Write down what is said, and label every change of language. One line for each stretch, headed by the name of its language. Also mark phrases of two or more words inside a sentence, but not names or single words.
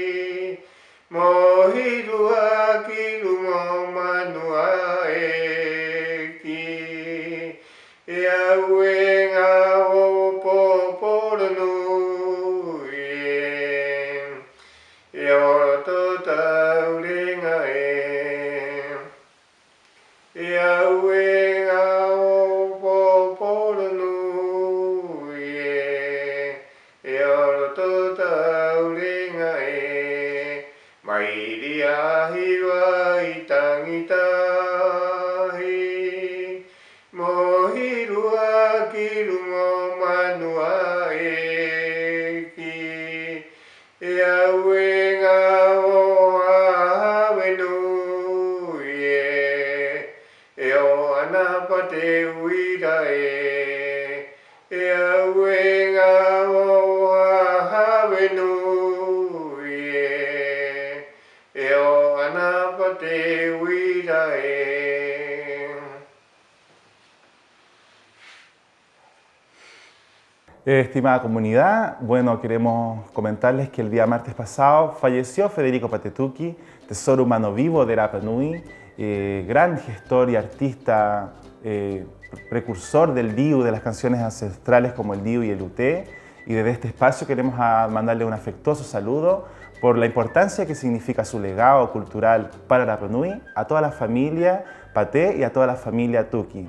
Rapanui: mohirua ki lumo manua ki auenga o poporo nui oro to taurenga auenga o poporo nui oro to taurenga mai ria hiwa i tangitahi mohirua ki lumo manua ki auenga o hawenui o anapate uira auenga o hawenui o anapate uira
Spanish: Estimada comunidad, bueno, queremos comentarles que el día martes pasado falleció Federico Patetuki, tesoro humano vivo de Rapa Nui, gran gestor y artista, precursor del diu, de las canciones ancestrales como el diu y el uté, y desde este espacio queremos mandarle un afectuoso saludo por la importancia que significa su legado cultural para Rapa Nui, a toda la familia Paté y a toda la familia Tuki.